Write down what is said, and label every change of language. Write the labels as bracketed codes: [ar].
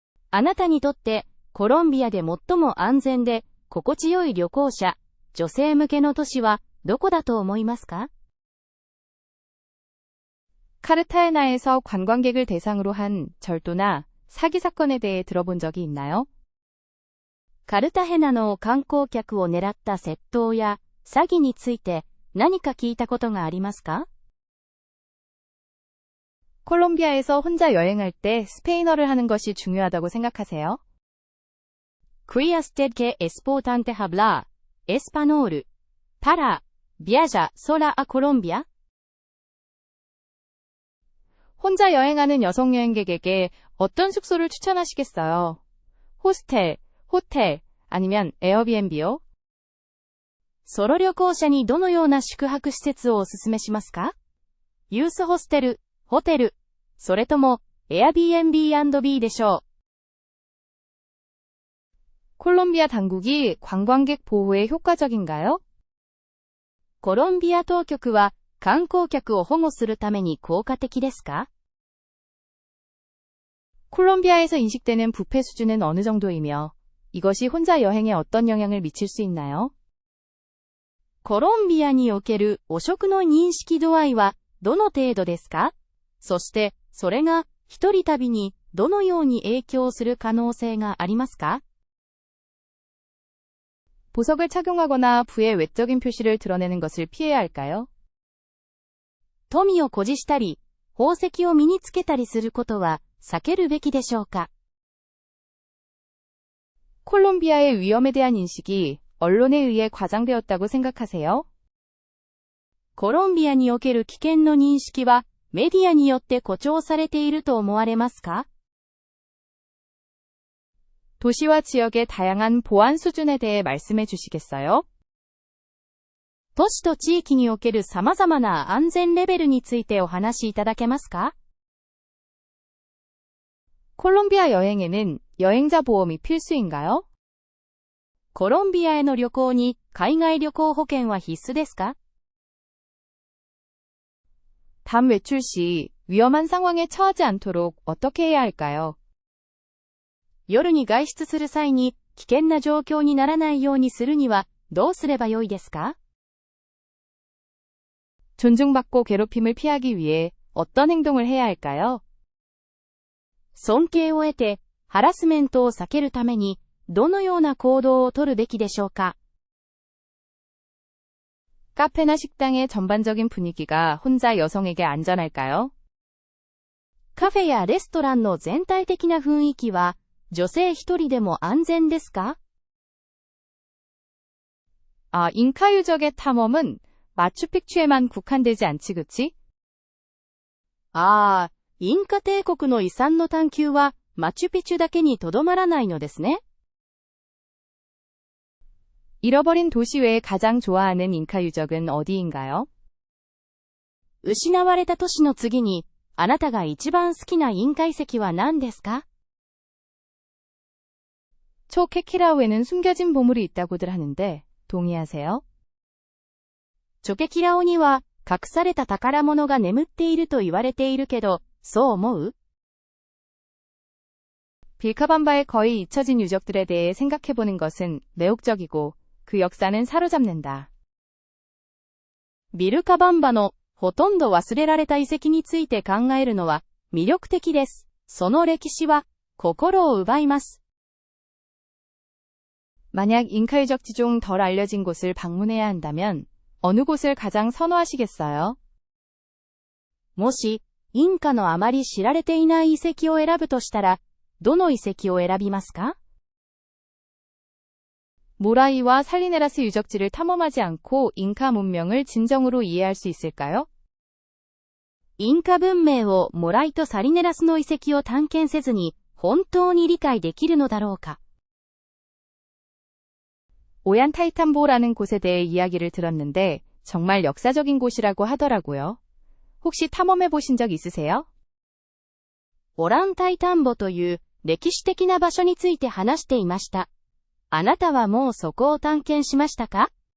[ja] あなたにとってコロンビアで最も安全で心地よい旅行者、女性向けの都市はどこだと思いますか？ [ko] 카르타헤나에서 관광객을 대상으로 한 절도나 사기 사건에 대해 들어본 적이 있나요? [ja] カルタヘナの観光客を狙った窃盗や詐欺について何か聞いたことがありますか？ [ko] 콜롬비아에서 혼자 여행할 때 스페인어를 하는 것이 중요하다고 생각하세요? [es] Cría usted que es importante hablar español para viajar sola a Colombia? [ko] 혼자 여행하는 여성 여행객에게 어떤 숙소를 추천하시겠어요? 호스텔, 호텔, 아니면 에어비앤비요? [ja] ソロ旅行者にどのような宿泊施設をお勧めしますか？ユースホステル、ホテル、それとも Airbnb&B でしょう。 [ko] 콜롬비아 당국이 관광객 보호에 효과적인가요? [ja] コロンビア当局は観光客を保護するために効果的ですか？ [ko] 콜롬비아에서 인식되는 부패 수준은 어느 정도이며 이것이 혼자 여행에 어떤 영향을 미칠 수 있나요? [ja] コロンビアにおける汚職の認識度合いはどの程度ですか？そして、それが一人旅にどのように影響する可能性がありますか？ [ko] 보석을 착용하거나 부의 외적인 표시를 드러내는 것을 피해야 할까요? [ja] 富を誇示したり、宝石を身につけたりすることは避けるべきでしょうか？ [ko] 콜롬비아의 위험에 대한 인식이 언론에 의해 과장되었다고 생각하세요? [ja] コロンビアにおける危険の認識はメディアによって誇張されていると思われますか？ [ko] 도시와 지역의 다양한 보안 수준에 대해 말씀해 주시겠어요? [ja] 都市と地域における様々な安全レベルについてお話しいただけますか？ [ko] 콜롬비아 여행에는 여행자 보험이 필수인가요? [ja] コロンビアへの旅行に海外旅行保険は必須ですか？ [ko] 밤 외출 시 위험한 상황에 처하지 않도록 어떻게 해야 할까요? [ja] 夜に外出する際に危険な状況にならないようにするにはどうすればよいですか？ [ko] 존중받고 괴롭힘을 피하기 위해 어떤 행동을 해야 할까요? [ja] 尊敬を得て、ハラスメントを避けるために、どのような行動をとるべきでしょうか。 [ko] 카페나 식당의 전반적인 분위기가 혼자 여성에게 안전할까요? [ja] カフェやレストランの全体的な雰囲気は、女性一人でも安全ですか？ [ko] 잉카 유적의 탐험은 마추픽추에만 국한되지 않지, 그치? [ja] インカ帝国の遺産の探求は、マチュピチュだけにとどまらないのですね。 [ko] 잃어버린 도시 외에 가장 좋아하는 잉카 유적은 어디인가요? [ja] 失われた都市の次に、あなたが一番好きなインカ遺跡は何ですか？ [ko] 초케키라오에는 숨겨진 보물이 있다고들 하는데 동의하세요? [ja] チョケキラオには、隠された宝物が眠っていると言われているけど、そう思う？ [ko] 빌카밤바의 거의 잊혀진 유적들에 대해 생각해보는 것은 매혹적이고 그 역사는 사로잡는다. [ja] ビルカバンバのほとんど忘れられた遺跡について考えるのは魅力的です。その歴史は心を奪います。 [ko] 만약 잉카 유적지 중 덜 알려진 곳을 방문해야 한다면 어느 곳을 가장 선호하시겠어요? [ja] もし、インカのあまり知られていない遺跡を選ぶとしたら、どの遺跡を選びますか？ [ko] 모라이와 살리네라스 유적지를 탐험하지 않고 잉카 문명을 진정으로 이해할 수 있을까요? [ja] インカ文明をモライとサリネラスの遺跡を探検せずに、本当に理解できるのだろうか。 [ko] 오얀타이탄보라는 곳에 대해 이야기를 들었는데 정말 역사적인 곳이라고 하더라고요. 혹시 탐험해 보신 적 있으세요? [ja] オランタイタンボという歴史的な場所について話していました。あなたはもうそこを探検しましたか？